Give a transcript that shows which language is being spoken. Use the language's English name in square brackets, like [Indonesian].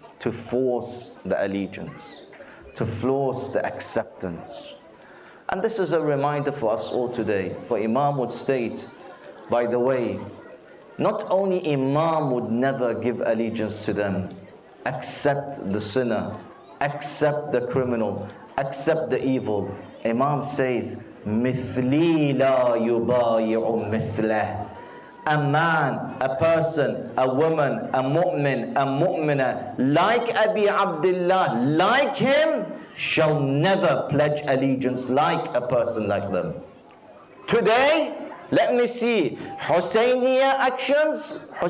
[English] to force the allegiance, to force the acceptance. And this is a reminder for us all today. For Imam would state, by the way, not only Imam would never give allegiance to them, accept the sinner, accept the criminal, accept the evil. Imam says, [Arabic] مِثْلِي لَا يُبَايِعُ مِثْلَهُ. [English] A man, a person, a woman, a mu'min, a mu'mina, like Abi Abdullah, like him, shall never pledge allegiance like a person like them. Today, let me see Hussaini actions.